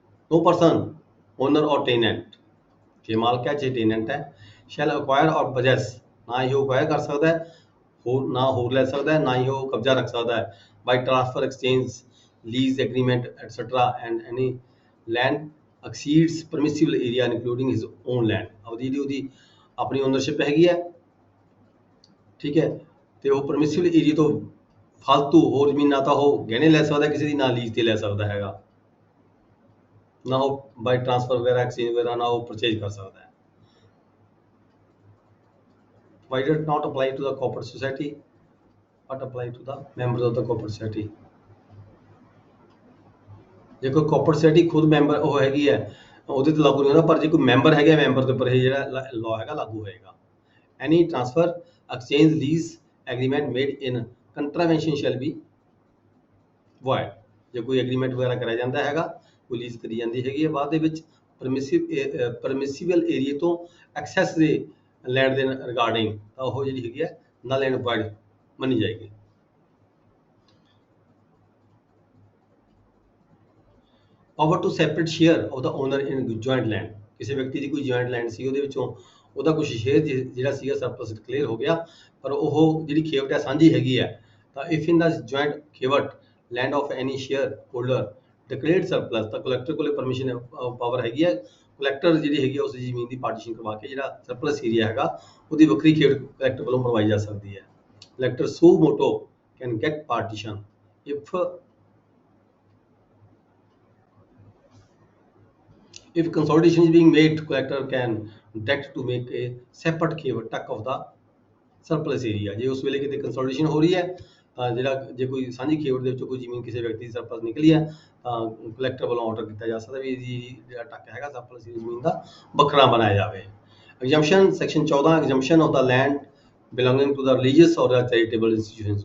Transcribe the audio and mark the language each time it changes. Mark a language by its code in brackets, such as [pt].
[en] No person, owner or tenant, [pa] ਜੇ ਮਾਲਕ ਹੈ ਜੇ ਟੇਨੈਂਟ ਹੈ, [en] shall acquire or possess, [pa] ਨਾ ਹੀ ਉਹ acquire ਕਰ ਸਕਦਾ ਹੈ, ਨਾ ਹੋਰ ਲੈ ਸਕਦਾ ਹੈ, ਨਾ ਹੀ ਉਹ ਕਬਜ਼ਾ ਰੱਖ ਸਕਦਾ ਹੈ, [en] by transfer, exchange, lease agreement, etc. and any land exceeds permissible area including his own land. [pa] ਜਿਹੜੀ ਉਹਦੀ ਆਪਣੀ ਓਨਰਸ਼ਿਪ ਹੈਗੀ ਹੈ, ਠੀਕ ਹੈ, ਤੇ ਉਹ ਪਰਮਿਸਿਬਲ ਏਰੀਆ ਤੋਂ ਫਾਲਤੂ ਹੋਰ ਜ਼ਮੀਨ ਨਾ ਤਾਂ ਉਹ ਗਹਿਣੇ ਲੈ ਸਕਦਾ ਕਿਸੇ ਦੀ, ਨਾ ਲੀਜ਼ ਤੇ ਲੈ ਸਕਦਾ ਹੈਗਾ, ਨਾ ਉਹ ਬਾਈ ਟ੍ਰਾਂਸਫਰ ਵਗੈਰਾ ਐਕਸਚੇਂਜ ਵਗੈਰਾ ਨਾ ਉਹ ਪਰਚੇਜ ਕਰ ਸਕਦਾ ਹੈ। [en] provided not apply to the corporate society but apply to the members of the corporate society. [pa] ਜੇ ਕੋਈ corporate society ਖੁਦ ਮੈਂਬਰ ਉਹ ਹੈਗੀ ਹੈ ਉਹਦੇ ਤੇ ਲਾਗੂ ਨਹੀਂ ਹੁੰਦਾ, ਪਰ ਜੇ ਕੋਈ ਮੈਂਬਰ ਹੈਗਾ ਮੈਂਬਰ ਦੇ ਉੱਪਰ ਇਹ ਜਿਹੜਾ ਲਾਅ ਹੈਗਾ ਲਾਗੂ ਹੋਏਗਾ। [en] Any transfer exchange lease agreement made in contravention shall be void। [pa] ਜੇ ਕੋਈ ਐਗਰੀਮੈਂਟ ਵਗੈਰਾ ਕਰਿਆ ਜਾਂਦਾ ਹੈਗਾ, ਕੋਈ ਲੀਜ਼ ਕਰੀ ਜਾਂਦੀ ਹੈਗੀ ਹੈ ਬਾਅਦ ਦੇ ਵਿੱਚ ਪਰਮਿਸਿਬਲ ਏਰੀਆ ਤੋਂ ਐਕਸੈਸ ਦੇ ਲੈਂਡ ਦੇ ਰਿਗਾਰਡਿੰਗ, ਤਾਂ ਉਹ ਜਿਹੜੀ ਹੈਗੀ ਹੈ ਨਲ ਐਂਡ void ਮੰਨੀ ਜਾਏਗੀ। [en] power to separate share of the owner in joint land, [pa] ਕਿਸੇ ਵਿਅਕਤੀ ਦੀ ਕੋਈ ਜੁਆਇੰਟ ਲੈਂਡ ਸੀ, ਉਹਦੇ ਵਿੱਚੋਂ ਉਹਦਾ ਕੁਝ ਸ਼ੇਅਰ ਜਿਹੜਾ ਸੀਗਾ ਸਰਪਲਸ ਡਿਕਲੇਅਰ ਹੋ ਗਿਆ, ਪਰ ਉਹ ਜਿਹੜੀ ਖੇਵਟ ਹੈ ਸਾਂਝੀ ਹੈਗੀ ਹੈ। ਤਾਂ [en] if in the joint khewat land of any share holder declared surplus, [pa] ਤਾਂ ਕਲੈਕਟਰ ਕੋਲੇ ਪਰਮਿਸ਼ਨ ਪਾਵਰ ਹੈਗੀ ਹੈ, ਕਲੈਕਟਰ ਜਿਹੜੀ ਹੈਗੀ ਉਸ ਜ਼ਮੀਨ ਦੀ ਪਾਰਟੀਸ਼ਨ ਕਰਵਾ ਕੇ ਜਿਹੜਾ ਸਰਪਲਸ ਏਰੀਆ ਹੈਗਾ ਉਹਦੀ ਵੱਖਰੀ ਖੇਵਟ ਕਲੈਕਟਰ ਵੱਲੋਂ ਬਣਵਾਈ ਜਾ ਸਕਦੀ ਹੈ। [en] Collector suo motu can get partition if consolidation is being made, collector can direct to make a separate tuck of the surplus area। [pa] ਜੇ ਉਸ ਵੇਲੇ ਕਿਤੇ ਕੰਸੋਲੀਡੇਸ਼ਨ ਹੋ ਰਹੀ ਹੈ ਤਾਂ ਜਿਹੜਾ ਜੇ ਕੋਈ ਸਾਂਝੀ ਖੇਵਟ ਦੇ ਵਿੱਚੋਂ ਕੋਈ ਜ਼ਮੀਨ ਕਿਸੇ ਵਿਅਕਤੀ ਦੀ ਸਰਪਲਸ ਨਿਕਲੀ ਹੈ ਤਾਂ ਕਲੈਕਟਰ ਵੱਲੋਂ ਆਰਡਰ ਕੀਤਾ ਜਾ ਸਕਦਾ ਵੀ ਇਹਦੀ ਜਿਹੜਾ ਟੱਕ ਹੈਗਾ ਸਰਪਲਸ ਜ਼ਮੀਨ ਦਾ ਵੱਖਰਾ ਬਣਾਇਆ ਜਾਵੇ। [en] Exemption section 14 exemption of the land belonging to the religious or charitable institutions.